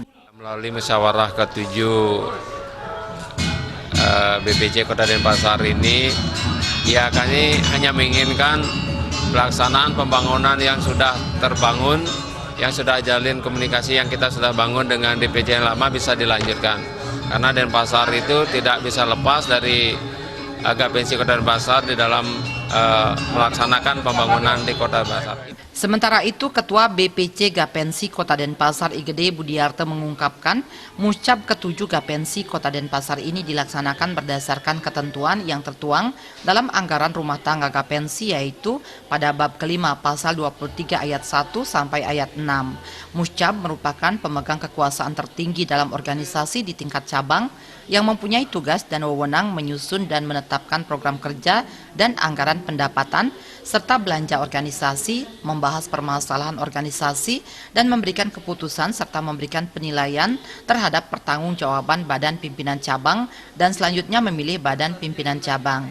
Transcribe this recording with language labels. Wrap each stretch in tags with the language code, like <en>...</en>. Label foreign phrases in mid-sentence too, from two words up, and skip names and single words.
<id>Melalui musyawarah ke-7 BPC Kota Denpasar ini, ya kami hanya menginginkan pelaksanaan pembangunan yang sudah terbangun, yang sudah jalin komunikasi yang kita sudah bangun dengan DPC yang lama bisa dilanjutkan. Karena Denpasar itu tidak bisa lepas dari Gapensi Kota Denpasar di dalam melaksanakan pembangunan di Kota Denpasar. Sementara itu, Ketua BPC Gapensi Kota Denpasar I Gede Budiarte mengungkapkan Muscap ke-7 Gapensi Kota Denpasar ini dilaksanakan berdasarkan ketentuan yang tertuang dalam anggaran rumah tangga Gapensi, yaitu pada bab kelima pasal 23 ayat 1 sampai ayat 6. Muscap merupakan pemegang kekuasaan tertinggi dalam organisasi di tingkat cabang yang mempunyai tugas dan wewenang menyusun dan menetapkan program kerja dan anggaran pendapatan, serta belanja organisasi, membahas permasalahan organisasi, dan memberikan keputusan serta memberikan penilaian terhadap pertanggungjawaban badan pimpinan cabang dan selanjutnya memilih badan pimpinan cabang.</id>